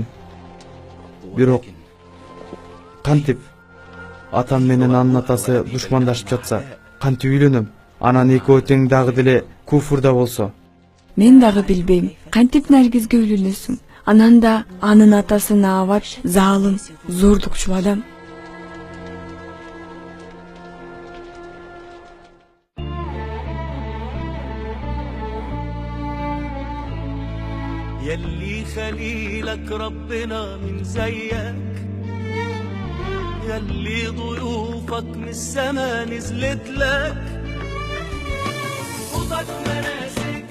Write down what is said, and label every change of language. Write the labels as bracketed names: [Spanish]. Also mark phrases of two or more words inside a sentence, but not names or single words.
[Kyrgyz] Бирок кантип атам менен анын атасы душмандашып жатса, кантип үйлөнөм? Анан экөө тең дагы деле куфурда болсо. Мен дагы билбейм. Кантип Наргизге үйлөнөсүң? Анан да анын атасы Наават залым, зордукчу адам. [Arabic] يلي خليلك ربنا من زيك، يلي ضيوفك من السما نزلت لك، خذك مناسك